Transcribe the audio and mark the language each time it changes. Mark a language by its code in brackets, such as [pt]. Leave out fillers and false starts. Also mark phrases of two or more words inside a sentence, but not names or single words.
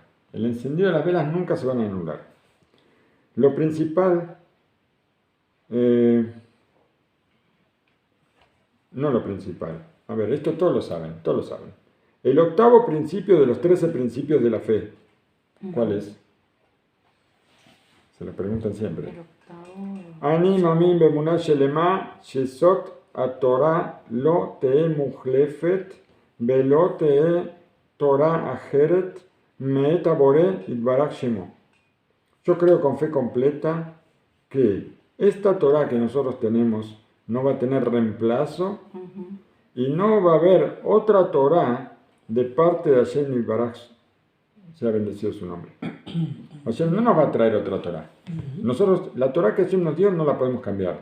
[es] El encendido de las velas nunca se van a anular. Lo principal, no lo principal. A ver, esto todos lo saben. El octavo principio de los 13 principios de la fe, ¿cuál es? Se lo preguntan siempre. El octavo. [he] אני מאמין באמונה שלמה שזאת התורה לא תהא מוחלפת ולא תהא תורה אחרת מאת הבורא יתברך שמו. [es] Yo creo con fe completa que esta Torah que nosotros tenemos no va a tener reemplazo y no va a haber otra Torah de parte de [he] השם יתברך, [es] sea bendecido su nombre. Hashem no nos va a traer otra Torah. Nosotros, la Torah que Hashem nos dio no la podemos cambiar.